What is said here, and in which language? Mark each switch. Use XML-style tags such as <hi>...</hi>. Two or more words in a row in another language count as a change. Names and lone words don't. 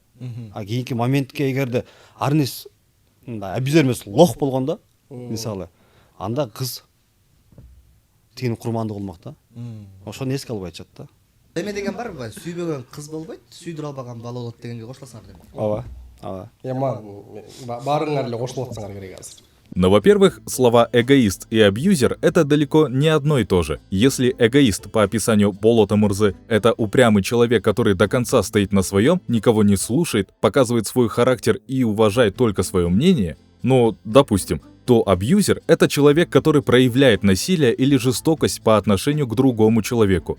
<ky>А кийинки моментке эгерде Арнис абьюзер эмес лох болгондо, мисалы, анда кыз тигинин курманды кылмак да. Ошону эске албай атышат да. Эме деген барбы? Сүйбөгөн кыз болбойт, сүйдүрө албаган бала болот дегенге кошуласыңар деп. Ооба. Баарыңар эле кошулуп атсаңар керек азыр.</ky> <ru>Но, во-первых, слова «эгоист» и «абьюзер» — это далеко не одно и то же. Если эгоист по описанию Болота Мурзы — это упрямый человек, который до конца стоит на своем, никого не слушает, показывает свой характер и уважает только свое мнение, ну, допустим, то абьюзер — это человек, который проявляет насилие или жестокость по отношению к другому человеку.</ru>